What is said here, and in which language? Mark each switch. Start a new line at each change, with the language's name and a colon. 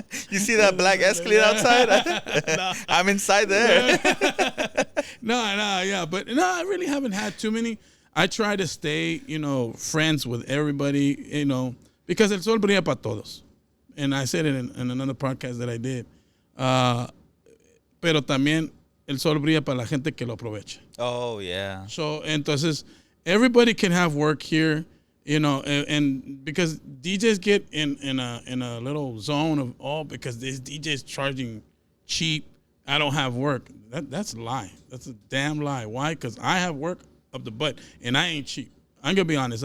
English: You see that black Escalade outside? I'm inside there. But I really haven't had too many. I try to stay, friends with everybody, because
Spanish: el sol brilla para todos.
English: And I said it in another podcast that I did.
Spanish: Pero también el sol brilla para la gente que lo aprovecha.
English: Oh, yeah. So, entonces, everybody can have work here, and because DJs get in a little zone of, because this DJ's charging cheap, I don't have work. That's a lie. That's a damn lie. Why? Because I have work up the butt, and I ain't cheap. I'm going to be honest.